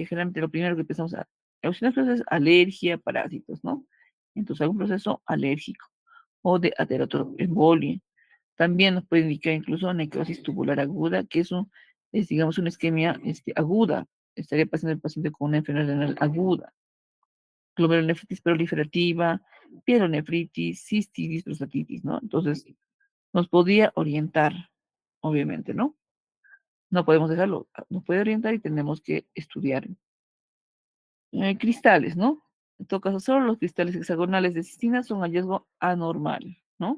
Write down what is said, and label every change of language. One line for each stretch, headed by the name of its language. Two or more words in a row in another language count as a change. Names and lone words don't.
Spanish: Generalmente lo primero que pensamos a eosinófilos es alergia, parásitos, ¿no? Entonces, algún proceso alérgico o de ateratoembolia. También nos puede indicar incluso necrosis tubular aguda, que es digamos, una isquemia aguda. Estaría pasando el paciente con una enfermedad renal aguda. Glomerulonefritis proliferativa, pielonefritis, cistitis, prostatitis, ¿no? Entonces, nos podría orientar, obviamente, ¿no? No podemos dejarlo, nos puede orientar y tenemos que estudiar. Cristales, ¿no? En todo caso, solo los cristales hexagonales de cistina son hallazgo anormal, ¿no?